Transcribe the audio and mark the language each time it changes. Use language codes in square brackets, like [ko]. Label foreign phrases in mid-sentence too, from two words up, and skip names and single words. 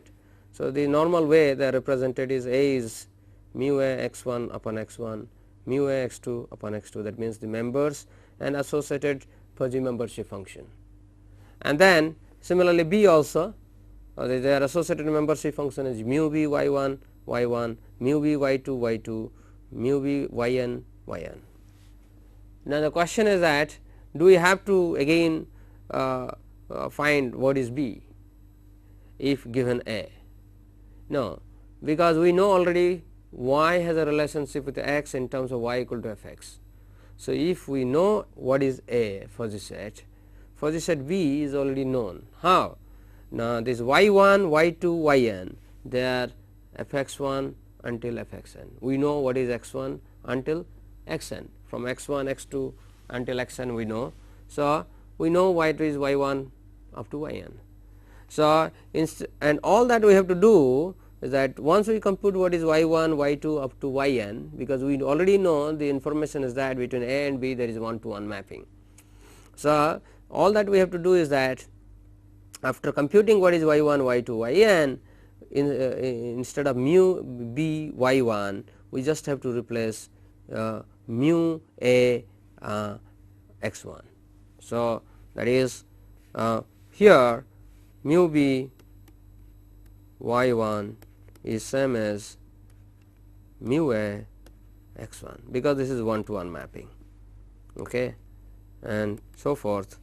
[en] So, the normal way they are represented is A is mu A x1 upon x1, mu A x2 upon x2, that means the members and associated fuzzy membership function. And then similarly B also, their associated membership function is mu B y1 y1, mu B y2 y2, mu B yn yn. Now, the question is that do we have to again find what is B if given A? No, because we know already y has a relationship with x in terms of y equal to f x. So, if we know what is A fuzzy set B is already known. How? Now, this y1, y2, yn, they are f x1 until f xn. We know what is x1 until xn, from x1, x2 until xn we know. So, we know y2 is y1 up to yn. So, and all that we have to do is that once we compute what is y1, y2 up to yn, because we already know the information is that between A and B there is 1-to-1 mapping. So, all that we have to do is that after computing what is y1, y2, yn, instead of mu B y1 we just have to replace mu A x1. So, that is here mu B y1 is same as mu A x1, because this is 1-to-1 mapping, okay, and so forth.